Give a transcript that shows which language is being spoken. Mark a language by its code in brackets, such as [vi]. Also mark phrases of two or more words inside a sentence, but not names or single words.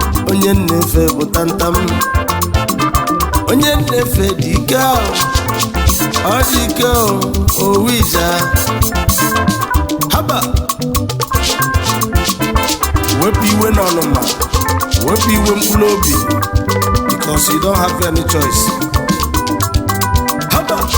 [ig] Onye nnefe bụ tantam. Onye nnefe dị ike ahụ. Ọ dị ike o, owu ija. Haba. Wepụ iwe n'ọnụma, wepụ iwe mkpụrụ obi, [en] because you don't have any choice. [ig] Haba.